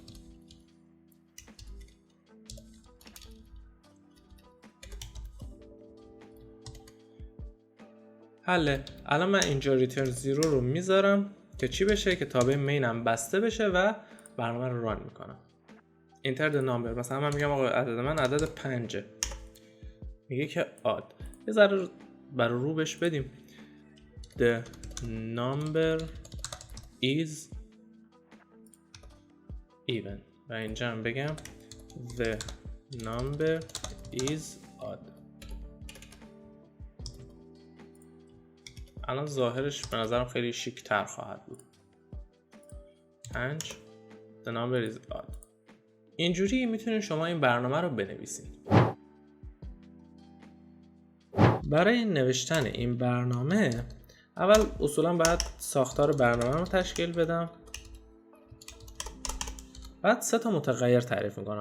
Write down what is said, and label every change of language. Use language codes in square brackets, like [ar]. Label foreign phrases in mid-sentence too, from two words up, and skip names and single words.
[fa] حله. الان من اینجا ریترن 0 رو میذارم که چی بشه؟ که تابع مینم بسته بشه و برنامه رو ران میکنم. [en] enter the number [fa] مثلا من میگم آقا عدد من عدد 5 میگه که odd. یه ذره برای رو بهش بدیم [en] the number is even [fa] و اینجا هم بگم [en] the number is odd. [fa] الان ظاهرش به نظرم خیلی شیک تر خواهد بود. [en] 5 the number is odd. [fa] اینجوری میتونید شما این برنامه رو بنویسید. برای نوشتن این برنامه اول اصولا باید ساختار برنامه رو تشکیل بدم. بعد 3 تا متغیر تعریف میکنم.